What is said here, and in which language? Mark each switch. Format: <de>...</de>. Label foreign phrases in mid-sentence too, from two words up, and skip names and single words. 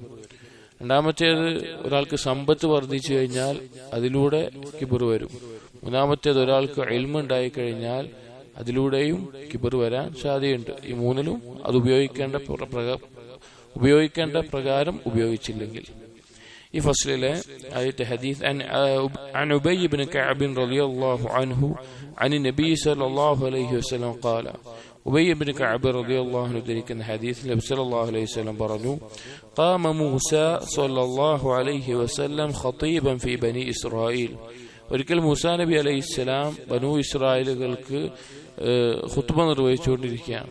<ml>രണ്ടാമത്തേത്, ഒരാൾക്ക് സമ്പത്ത് വർദ്ധിച്ചു കഴിഞ്ഞാൽ അതിലൂടെ കിബർ വരും. മൂന്നാമത്തേത്, ഒരാൾക്ക് ഇൽമ് ഉണ്ടായി കഴിഞ്ഞാൽ അതിലൂടെയും കിബർ വരാൻ സാധ്യതയുണ്ട്. ഈ 3ലും അത് ഉപയോഗിക്കേണ്ട പ്രകാരം ഉപയോഗിച്ചില്ലെങ്കിൽ. ഈ ഫസ്ലിലെ ആയത്തെ ഹദീസ്</ml> <ar>عن أبي بن كعب رضي الله عنه عن النبي صلى الله عليه وسلم قال.</ar> <ml>ഉബയ്യ് ഇബ്നു കഅബ്</ml> <ar>رضي الله عنه</ar> <ml>ധരിക്കുന്ന ഹദീസിൽ നബി</ml> <ar>صلى الله عليه وسلم</ar> <ml>പറഞ്ഞു,</ml> <ar>قام موسى صلى الله عليه وسلم خطيبا في بني إسرائيل.</ar> <ml>ഒരിക്കൽ മൂസാ നബി അലൈഹിസ്സലാം ബനൂ ഇസ്രായേലുകൾക്ക് ഖുത്ബ നിർവഹിച്ചുകൊണ്ടിരിക്കുകയാണ്.</ml>